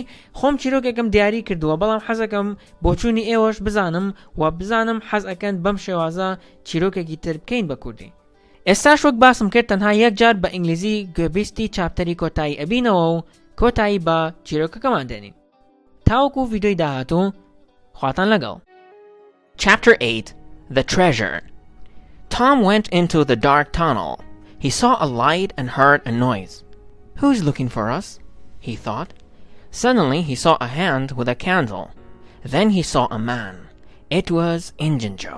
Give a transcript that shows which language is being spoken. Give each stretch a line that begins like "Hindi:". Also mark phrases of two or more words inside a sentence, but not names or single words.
Central Kurdish: خۆم چیرۆکێکم دیاری کردووە بەڵام حەزەکەم بۆ چوونی ئێوەش بزانم و بزانم حەز ئەکەن بەم شێوازە چیرۆکێکی تر بکەین بە کوردی. ئێستاش وەک باسم کرد تەنها یەکجار بە ئینگلیزی گوێبیستی چاپتەری کۆتایی ئەبینەوە و کۆتایی بە چیرۆکەکەمان دێنین. تاوەکو ڤیدیۆی داهاتوو خواتان لەگەڵ.
English: Chapter 8 The Treasure. Tom went into the dark tunnel. He saw a light and heard a noise. Who's looking for us? He thought. Suddenly he saw a hand with a candle. Then he saw a man. It was Injun Joe.